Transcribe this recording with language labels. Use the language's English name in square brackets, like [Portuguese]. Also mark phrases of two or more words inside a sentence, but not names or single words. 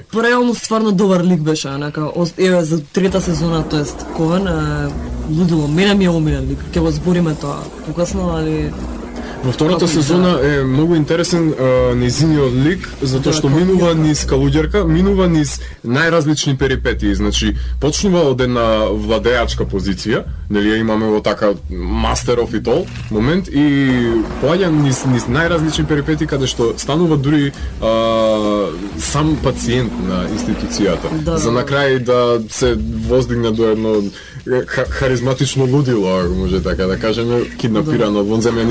[Macedonian] Реално стварно добар лик беше, еве за трета сезона, тоест Ковен лудило, мене ми е омилен лик. Ќе го збориме тоа покасно, али Во втората Како сезона е многу интересен нејзиниот лик, затоа што минува низ калуѓерка, минува низ најразлични перипетии. Значи, почнува од една владеачка позиција, нели ја имаме во така [English] master of it all [Macedonian] момент и поаѓа низ најразлични перипетии каде што станува дури сам пациент на институцијата. Да. За на крај да се воздигне до едно харизматично лудило, ако може така да кажеме, киднапирано од вонземјани.